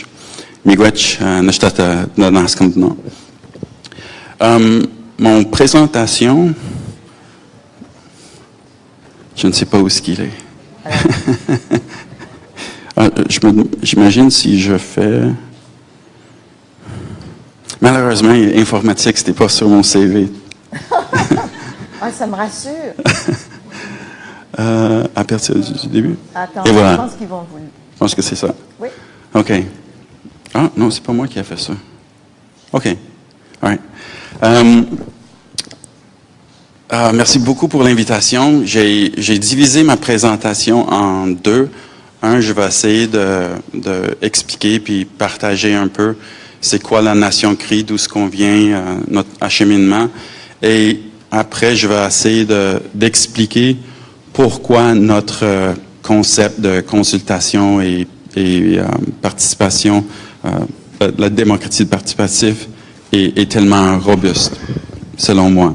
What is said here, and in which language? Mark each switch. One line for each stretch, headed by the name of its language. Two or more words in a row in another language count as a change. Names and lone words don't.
French: Miigwech nashtata naskam no. Mon présentation, je ne sais pas où est-ce qu'il est. J'imagine si je fais. Malheureusement, informatique, c'était pas sur mon CV. ah, ça me rassure. À partir du début. Attends, et voilà. Je pense qu'ils vont vous... Je pense que c'est ça. Oui. OK. Ah, non, c'est pas moi qui ai fait ça.
English: OK. All right.
French: Merci beaucoup pour l'invitation. J'ai divisé ma présentation en deux. Un, je vais essayer de expliquer puis partager un peu c'est quoi la Nation Cri, d'où ce qu'on vient, notre acheminement. Et après, je vais essayer d'expliquer pourquoi notre concept de consultation et participation, la démocratie participative est tellement robuste, selon moi.